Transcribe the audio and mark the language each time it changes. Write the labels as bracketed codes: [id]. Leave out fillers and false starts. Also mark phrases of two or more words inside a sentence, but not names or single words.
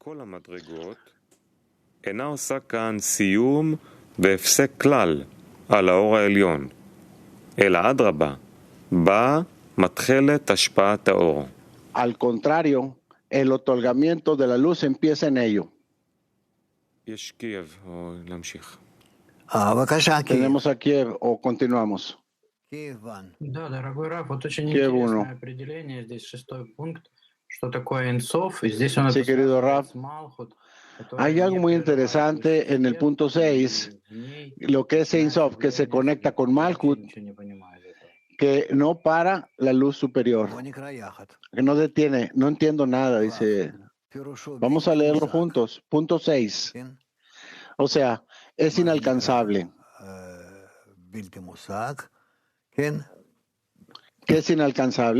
[es] Al contrario, el otorgamiento de la luz empieza en ello. Tenemos a Kiev o continuamos. [ru] Да, дорогой Раф, вот очень Киев интересное 1. определение. Здесь 6-й пункт, что такое Энсоф, и здесь он [es] Sí, [ru] это [es] querido [ru] сравнивает [es] Raf. [ru] с Malhut, [es] Hay [ru] которая [es] algo [ru] не [es] muy [ru] прерывает [es] interesante en el punto 6, [ru] в ней [es] lo que es Ein Sof, que se conecta con Malhut, [ru] ничего не понимаю из этого. [es] que no para la luz superior, que no detiene. No entiendo nada, dice. Vamos a leerlo juntos. Punto 6. O sea, es inalcanzable. ¿Qué es inalcanzable?